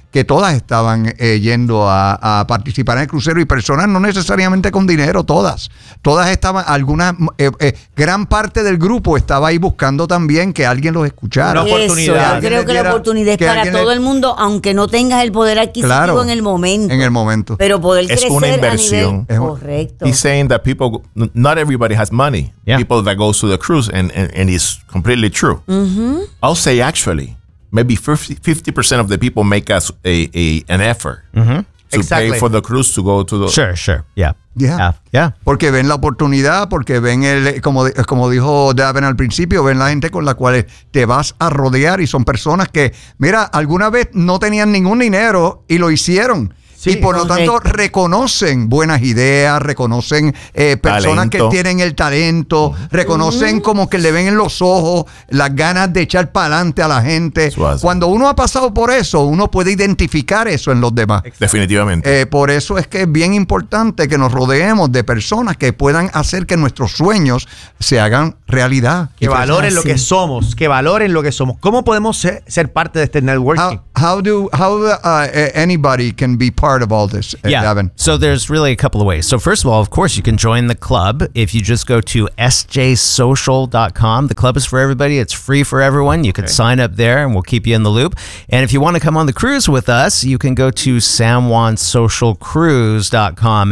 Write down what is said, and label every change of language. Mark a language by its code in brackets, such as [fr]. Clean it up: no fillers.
[es] que todas estaban yendo a participar en el crucero, y personas no necesariamente con dinero, todas. Todas estaban, algunas, gran parte del grupo estaba ahí buscando también que alguien los escuchara. Una oportunidad. Eso, yo creo que la oportunidad es para todo el mundo, aunque no tengas el poder adquisitivo, claro, en el momento. En el momento. Pero poder es crecer una inversión. A nivel, correcto. [en] He's saying that people, not everybody has money. Yeah. People that go to the cruise, and it's completely true. Mm-hmm. I'll say actually, maybe 50% of the people make us an effort, mm-hmm, to exactly pay for the cruise to go to the... Sure, sure. Yeah. Yeah. Yeah. [es] Porque ven la oportunidad, porque ven el... Como dijo Davin al principio, ven la gente con la cual te vas a rodear, y son personas que, mira, alguna vez no tenían ningún dinero y lo hicieron. Sí, y por lo tanto, okay, reconocen buenas ideas, reconocen personas talento, que tienen el talento, reconocen, mm-hmm, como que le ven en los ojos las ganas de echar para adelante a la gente. Suazo. Cuando uno ha pasado por eso, uno puede identificar eso en los demás. Definitivamente. Por eso es que es bien importante que nos rodeemos de personas que puedan hacer que nuestros sueños se hagan realidad. Que valoren lo que somos, que valoren lo que somos. ¿Cómo podemos ser parte de este networking? [en] How anybody can be part of all this, yeah, Davin? So there's really a couple of ways. So first of all, of course, you can join the club. If you just go to sjsocial.com, the club is for everybody. It's free for everyone. You can sign up there and we'll keep you in the loop. And if you want to come on the cruise with us, you can go to samjuansocialcruise.com.